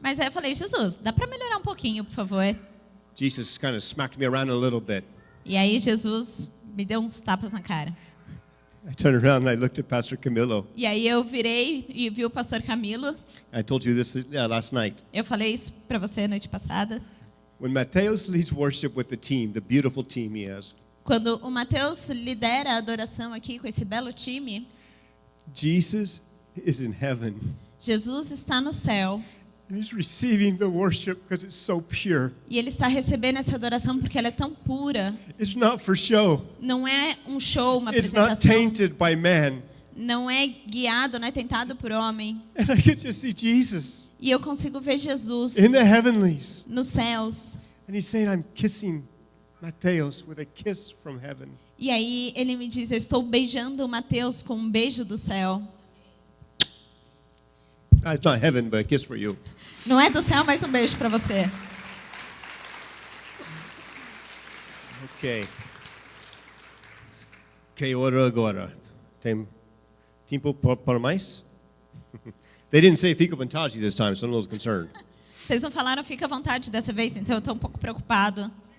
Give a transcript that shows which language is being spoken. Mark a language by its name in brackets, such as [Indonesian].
[Portuguese] Mas aí eu falei, Jesus, dá para melhorar um pouquinho, por favor? [English] Jesus kind of smacked me around a little bit. [Portuguese] E aí Jesus me deu uns tapas na cara. [English] I turned around and I looked at Pastor Camilo. [Portuguese] E aí eu virei e vi o pastor Camilo. [English] I told you this last night. [Portuguese] Eu falei isso para você noite passada. [English] When Mateus leads worship with the team, the beautiful team he has, [Portuguese] Quando o Mateus lidera a adoração aqui com esse belo time, [English] Jesus is in heaven. [Portuguese] Jesus está no céu. [English] And he's receiving the worship because it's so pure. [Portuguese] E Ele está recebendo essa adoração porque ela é tão pura. [English] It's not for show. [Portuguese] Não é um show, uma [English] It's not [Portuguese] apresentação. [English] tainted by man. [Portuguese] Não é guiado, não é tentado por homem. [English] And I get to see Jesus [Portuguese] E eu consigo ver Jesus [English] in the heavenlies. [Portuguese] nos céus. [English] And he's saying, I'm kissing Mateus with a kiss from heaven. [Portuguese] E aí ele me diz, eu estou beijando o Mateus com um beijo do céu. [English] It's not heaven, but a kiss for you. [Portuguese] Não é do céu, mas um beijo para você. [English] Ok. [Portuguese] Ok, ora agora. Tem tempo para mais? [English] They didn't say [Portuguese] fica à vontade [English] this time, so I'm a little concerned. [Portuguese] Vocês não falaram, fica à vontade dessa vez, então eu estou um pouco preocupado.